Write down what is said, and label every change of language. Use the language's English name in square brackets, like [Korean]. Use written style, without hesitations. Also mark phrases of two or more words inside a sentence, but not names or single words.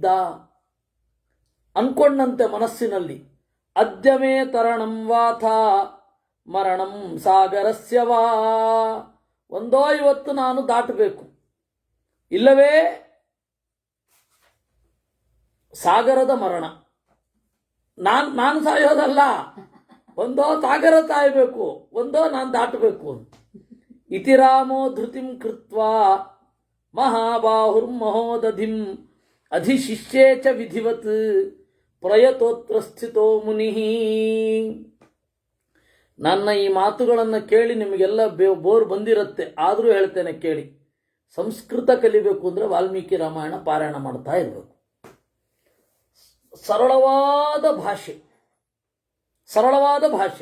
[Kannada] ಅನ್ಕೊಂಡಂತೆ ಮನಸ್ಸಿನಲ್ಲಿ, [Sanskrit] ಅದ್ಯ ಮೇ ತರಣಂ ವಾಥ ಮರಣಂ ಸಾಗರಸ್ಯ ವಾ. [Kannada] ಒಂದೋ ಇವತ್ತು ನಾನು ದಾಟಬೇಕು, ಇಲ್ಲವೇ ಸಾಗರದ ಮರಣ. ನಾನು ಸಾಯೋದಲ್ಲ, ಒಂದೋ ಸಾಗರ ಸಾಯಬೇಕು, ಒಂದೋ ನಾನು ದಾಟಬೇಕು. [Sanskrit] ಇತಿ ರಾಮೋ ಧೃತಿಂ ಕೃತ್ವಾ ಮಹಾಬಾಹುರ್ಮಹೋದಧಿಂ ಅಧಿಶಿಷ್ಯೇ ಚ ವಿಧಿವತ್ ಪ್ರಯತೋತ್ರ ಸ್ಥಿತೋ ಮುನಿ. [Kannada] ನನ್ನ ಈ ಮಾತುಗಳನ್ನು ಕೇಳಿ ನಿಮಗೆಲ್ಲ ಬೋರ್ ಬಂದಿರುತ್ತೆ, ಆದರೂ ಹೇಳ್ತೇನೆ ಕೇಳಿ. ಸಂಸ್ಕೃತ ಕಲಿಬೇಕು ಅಂದರೆ ವಾಲ್ಮೀಕಿ ರಾಮಾಯಣ ಪಾರಾಯಣ ಮಾಡ್ತಾ ಇರಬೇಕು. ಸರಳವಾದ ಭಾಷೆ, ಸರಳವಾದ ಭಾಷೆ.